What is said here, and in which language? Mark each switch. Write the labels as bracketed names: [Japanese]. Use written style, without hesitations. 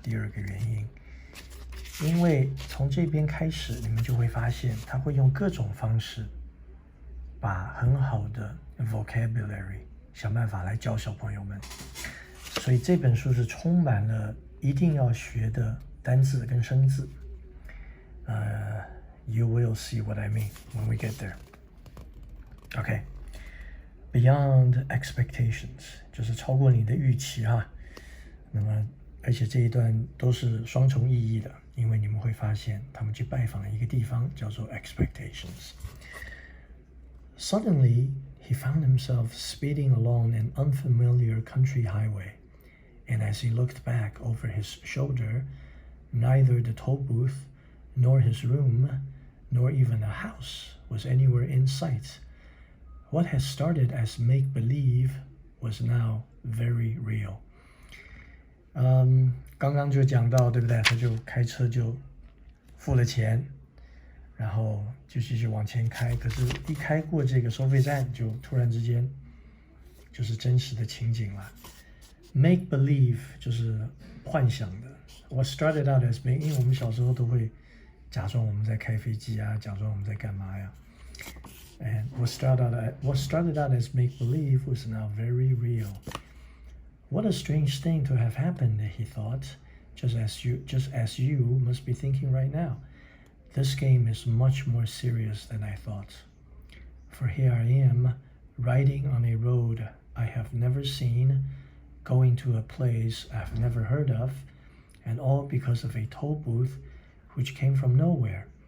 [Chinese] 第二个原因，因为从这边开始，你们就会发现他会用各种方式，把很好的 vocabulary 想办法来教小朋友们。所以这本书是充满了一定要学的单字跟生字。 [English] You will see what I mean when we get there. Okay. Beyond expectations [Chinese] 就是超过你的预期哈。那么，而且这一段都是双重意义的，因为你们会发现他们去拜访了一个地方叫做 expectations. [English] Suddenly, he found himself speeding along an unfamiliar country highway, and as he looked back over his shoulder, neither the toll booth, nor his room, nor even a house was anywhere in sight. What had started as make-believe was now very real. [Chinese] 刚刚就讲到，对不对？他就开车就付了钱，然后就继续往前开。可是，一开过这个收费站，就突然之间就是真实的情景了。 Make-believe 就是幻想的。 [English] What started out as make， [Chinese] 因为我们小时候都会假装我们在开飞机啊，假装我们在干嘛呀？ [English] And what started out as make-believe was now very real. What a strange thing to have happened, he thought, just as you must be thinking right now. This game is much more serious than I thought. For here I am, riding on a road I have never seen, going to a place I've never heard of, and all because of a toll booth which came from nowhere.